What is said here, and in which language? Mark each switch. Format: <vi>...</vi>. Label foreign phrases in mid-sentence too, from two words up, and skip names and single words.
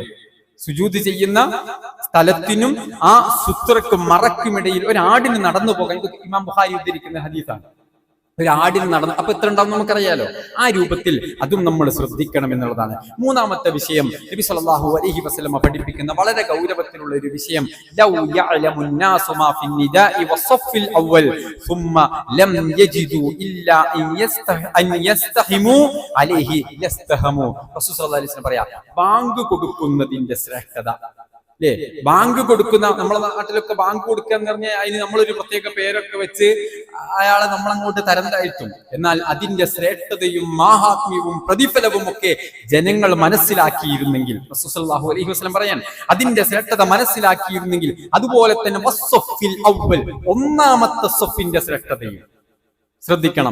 <ml>സുജൂദ് ചെയ്യുന്ന സ്ഥലത്തിനും ആ സുത്രക്കും മറക്കുമിടയിൽ ഒരു ആടിന് നടന്നു പോകാൻ, ഇമാം ബുഖാരി ഉദ്ധരിക്കുന്ന ഹദീസാണ്. ഒരു ആടിന് നടന്ന് അപ്പൊ എത്ര ഉണ്ടാവും നമുക്കറിയാലോ. ആ രൂപത്തിൽ അതും നമ്മൾ ശ്രദ്ധിക്കണം എന്നുള്ളതാണ്. മൂന്നാമത്തെ വിഷയം നബി</ml> <ar>صلى الله عليه وسلم</ar> <ml>പഠിപ്പിക്കുന്ന വളരെ ഗൗരവത്തിലുള്ള ഒരു വിഷയം,</ml> <ar>لو يعلم الناس ما في النداء والصف الاول ثم لم يجدوا الا ان يستحموا عليه يستحموا.</ar> <ml>റസൂൽ</ml> <ar>صلى الله عليه وسلم</ar> <ml>പറയാ, ബാങ്ക് കൊടുക്കുന്നതിന്റെ ശ്രേഷ്ഠത അല്ലേ? ബാങ്ക് കൊടുക്കുന്ന, നമ്മളെ നാട്ടിലൊക്കെ ബാങ്ക് കൊടുക്കുക എന്ന് പറഞ്ഞാൽ അതിന് നമ്മളൊരു പ്രത്യേക പേരൊക്കെ വെച്ച് അയാളെ നമ്മളങ്ങോട്ട് തരം താഴ്ത്തും. എന്നാൽ അതിന്റെ ശ്രേഷ്ഠതയും മാഹാത്മ്യവും പ്രതിഫലവും ഒക്കെ ജനങ്ങൾ മനസ്സിലാക്കിയിരുന്നെങ്കിൽ, റസൂൽ</ml> <ar>صلى الله عليه وسلم</ar> <ml>പറയാൻ, അതിന്റെ ശ്രേഷ്ഠത മനസ്സിലാക്കിയിരുന്നെങ്കിൽ, അതുപോലെ തന്നെ</ml> <ar>والصف الأول,</ar> <ml>ഒന്നാമത്തെ സഫിന്റെ ശ്രേഷ്ഠതയും ശ്രദ്ധിക്കണം.</ml>